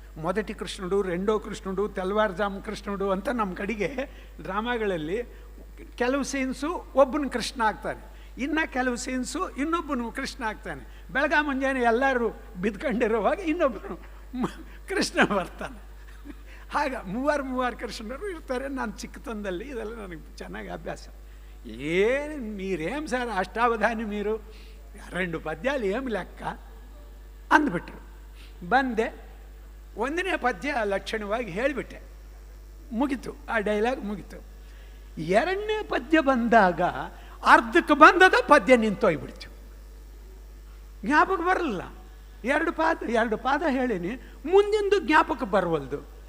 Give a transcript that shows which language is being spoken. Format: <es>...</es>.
<te>మొదటి కృష్ణుడు, రెండో కృష్ణుడు, తెల్లవారుజాము కృష్ణుడు</te> <kn>ಅಂತ ನಮ್ಮ ಕಡೆಗೆ ಡ್ರಾಮಾಗಳಲ್ಲಿ ಕೆಲವು ಸೀನ್ಸು ಒಬ್ಬನು ಕೃಷ್ಣ ಆಗ್ತಾನೆ, ಇನ್ನು ಕೆಲವು ಸೀನ್ಸು ಇನ್ನೊಬ್ಬನು ಕೃಷ್ಣ ಆಗ್ತಾನೆ. ಬೆಳಗ್ಗೆ ಮುಂಜಾನೆ ಎಲ್ಲರೂ ಬಿದ್ಕೊಂಡಿರುವಾಗ ಇನ್ನೊಬ್ಬನು ಕೃಷ್ಣ ಬರ್ತಾನೆ. ಆಗ 3 ಕೃಷ್ಣರು ಇರ್ತಾರೆ. ನಾನು ಚಿಕ್ಕತನದಲ್ಲಿ ಇದೆಲ್ಲ ನನಗೆ ಚೆನ್ನಾಗಿ ಅಭ್ಯಾಸ. ಏನು</kn> <te>మీరేం సార్ అష్టావధాని మీరు, 2 పద్యాలు ఏమి లెక్క</te> <kn>ಅಂದ್ಬಿಟ್ರು. ಬಂದೆ, 1ನೇ ಪದ್ಯ ಲಕ್ಷಣವಾಗಿ ಹೇಳಿಬಿಟ್ಟೆ, ಮುಗಿತು, ಆ ಡೈಲಾಗ್ ಮುಗಿತು. 2ನೇ ಪದ್ಯ ಬಂದಾಗ ಅರ್ಧಕ್ಕೆ ಬಂದದ ಪದ್ಯ ನಿಂತೋಗ್ಬಿಡ್ತು, ಜ್ಞಾಪಕ ಬರಲ್ಲ. 2 ಪಾದ ಹೇಳಿನಿ, ಮುಂದಿಂದು ಜ್ಞಾಪಕ ಬರವಲ್ದು.</kn>